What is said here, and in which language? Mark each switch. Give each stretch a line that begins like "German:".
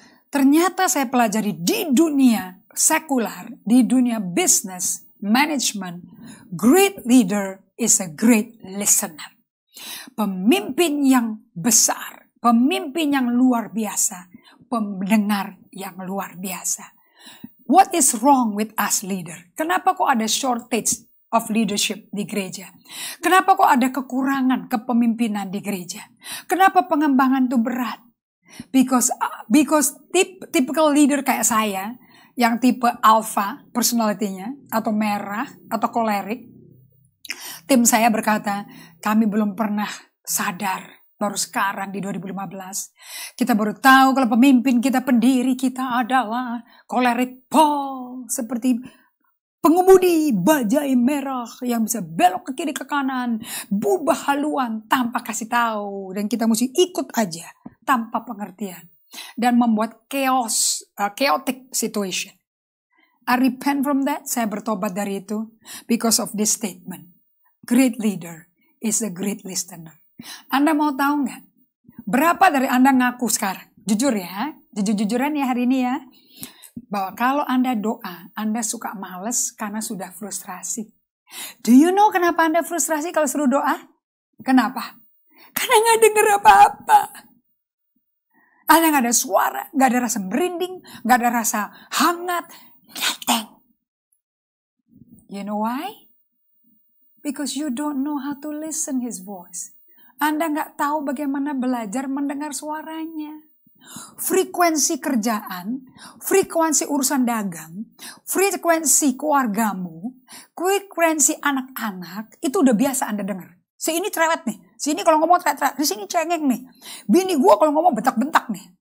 Indonesian: Ternyata saya pelajari di dunia sekular, di dunia business, management,
English: great leader is a great listener.
Indonesian: Pemimpin yang besar, pemimpin yang luar biasa, pendengar yang luar biasa.
English: What is wrong with us leader?
Indonesian: Kenapa kok ada
English: shortage of leadership
Indonesian: di gereja? Kenapa kok ada kekurangan kepemimpinan di gereja? Kenapa pengembangan itu berat?
English: Because typical leader
Indonesian: kayak saya, yang tipe alpha personality-nya, atau merah, atau kolerik, tim saya berkata, kami belum pernah sadar, baru sekarang di 2015, kita baru tahu kalau pemimpin kita, pendiri kita adalah kolerik Paul, seperti pengemudi bajai merah yang bisa belok ke kiri ke kanan, berubah haluan tanpa kasih tahu, dan kita mesti ikut aja tanpa pengertian, dan membuat
English: chaotic situation. I repent from that.
Indonesian: Saya bertobat dari itu
English: because of this statement. Great leader is a great listener.
Indonesian: Anda mau tahu nggak? Berapa dari Anda ngaku sekarang? Jujur ya, jujur-jujuran ya hari ini ya. Bahwa kalau Anda doa, Anda suka males karena sudah frustrasi.
English: Do you know
Indonesian: kenapa Anda frustrasi kalau suruh doa? Kenapa? Karena nggak denger apa-apa. Anda nggak ada suara, nggak ada rasa merinding, nggak ada rasa hangat,
English: nothing. You know why? Because you don't know how to listen His voice.
Indonesian: Anda nggak tahu bagaimana belajar mendengar suaranya. Frekuensi kerjaan, frekuensi urusan dagang, frekuensi keluargamu, frekuensi anak-anak, itu udah biasa Anda dengar. Si ini cerewet nih, si ini kalau ngomong cerewet, di sini cengeng nih. Bini gue kalau ngomong bentak-bentak nih.